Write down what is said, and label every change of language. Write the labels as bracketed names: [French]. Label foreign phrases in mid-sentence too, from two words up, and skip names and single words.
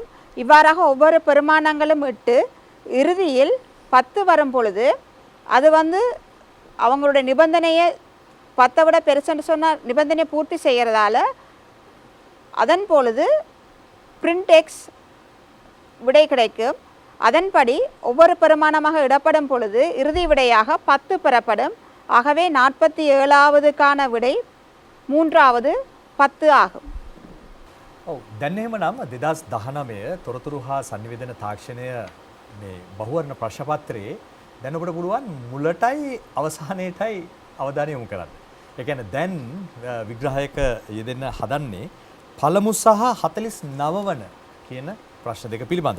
[Tamil] இவ்வாறாக ஒவ்வொரு பெருமானங்களும் இட்டு இறுதியில் 10 வரும் பொழுது அது வந்து அவங்களுடைய நிபந்தனையை 10 விட பெருசுன்னு சொன்னால் நிபந்தனையை பூர்த்தி செய்கிறதால அதன் பொழுது பிரிண்ட் எக்ஸ் விடை கிடைக்கும். அதன்படி ஒவ்வொரு பெருமானமாக இடப்படும் பொழுது இறுதி விடையாக 10 பெறப்படும். ஆகவே 47වதுக்கான விடை 3வது 10 ආகும். [Sinhala] ඔව් දැන් එහෙමනම් 2019 තොරතුරු හා sannivedana තාක්ෂණය මේ බහුවර්ණ ප්‍රශ්න පත්‍රයේ දැන් ඔබට පුළුවන් මුලටයි අවසානයේටයි අවධානය යොමු කරන්න. ඒ කියන්නේ දැන් විග්‍රහයක යෙදෙන්න හදන්නේ පළමු සහ 49 වන කියන ප්‍රශ්න දෙක පිළිබඳව.